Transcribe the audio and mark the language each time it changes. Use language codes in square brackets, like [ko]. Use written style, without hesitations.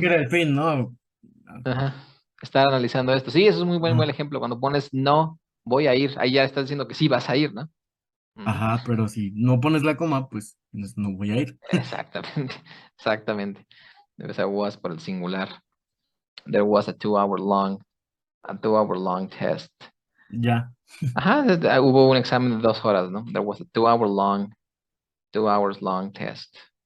[es] que era el fin, ¿no? Ajá. Estar analizando esto. Sí, eso es muy buen Ajá, ejemplo. Cuando pones no voy a ir, ahí ya estás diciendo que sí vas a ir, ¿no? Ujú. ajá, pero si no pones la coma, pues no voy a ir. Exactamente, exactamente. Debe ser was por el singular. [en] There was a 2 hour long test. [es] Ya. Ajá, hubo un examen de 2 horas, ¿no? [en] There was a 2 hours long test.